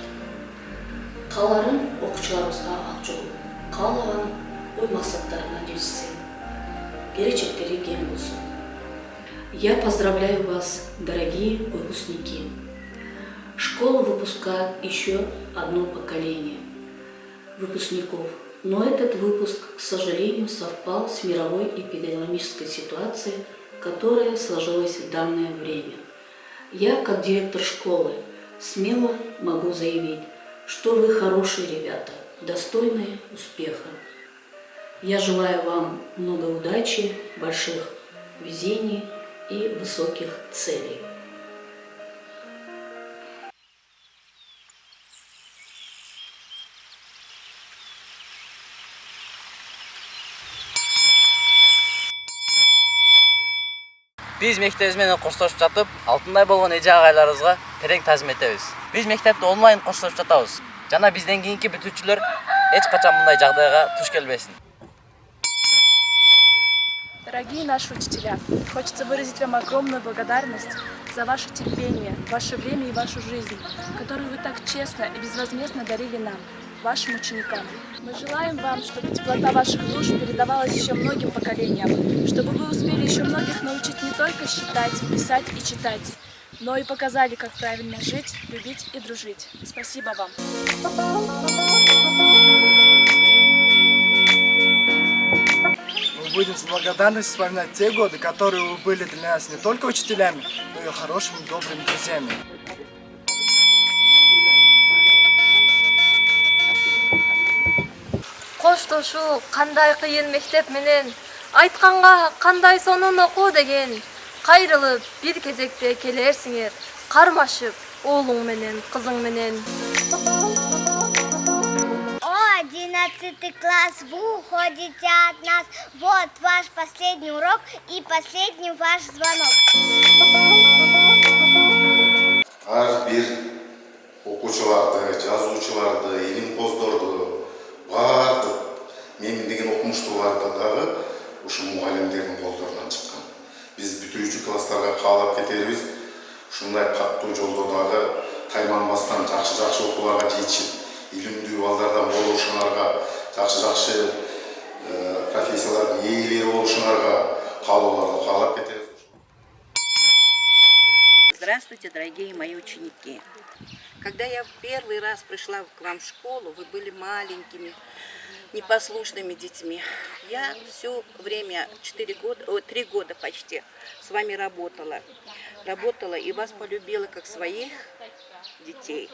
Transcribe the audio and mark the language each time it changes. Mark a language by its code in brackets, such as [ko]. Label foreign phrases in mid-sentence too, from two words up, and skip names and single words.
[ky] Кааларын окуучуларыбызга ак жол, каалаган ой максаттарына жетишсин, келечектери кең болсун. [ru] Я поздравляю вас, дорогие выпускники. Школа выпускает еще одно поколение выпускников, но этот выпуск, к сожалению, совпал с мировой эпидемиологической ситуацией, которая сложилась в данное время. Я, как директор школы, смело могу заявить, что вы хорошие ребята, достойные успеха. Я желаю вам много удачи, больших везений и высоких целей. [ky] Биз мектебиз менен коштошуп жатып, алтындай болгон эже агайларыбызга терең таазим этебиз. Биз мектепте онлайн коштошуп жатабыз. Жана бизден кийинки бүтүүчүлөр эч качан мындай жагдайга туш келбесин. [ru] Дорогие наши учителя, хочется выразить вам огромную благодарность за ваше терпение, ваше время и вашу жизнь, которую вы так честно и безвозмездно дарили нам, вашим ученикам. Мы желаем вам, чтобы теплота ваших душ передавалась еще многим поколениям, чтобы вы успели еще многих научить не только считать, писать и читать, но и показали, как правильно жить, любить и дружить. Спасибо вам. Мы будем с благодарностью вспоминать те годы, которые вы были для нас не только учителями, но и хорошими, добрыми друзьями. [ky] Коштошуу кандай кыйын мектеп менен, айтканга кандай сонун окуу деген. Кайрылып бир кезекте келерсиңер, кармашып оолуң менен, кызың менен. [ru] 11 класс, вы уходите от нас. Вот ваш последний урок и последний ваш звонок. [ky] Ар бир окуучуларды, жазуучуларды, илимпоздорду, баардык мемдеген окумуштууларды дагы ушу мугалимдердин колдорунан чыккан. Биз бүтүүчү класстарга каалап кетербиз. Ушундай каттуу жолдо дагы тайманбастан жакшы окууларга жетишип, илимдүү балдардан болушуңарга, жакшы профессиялардын ээлери болушуңарга каалоолорду каалап кетебиз. [ru] Здравствуйте, дорогие мои ученики! Когда я в первый раз пришла к вам в школу, вы были маленькими, непослушными детьми. Я все время, 3 года почти, с вами работала и вас полюбила как своих детей.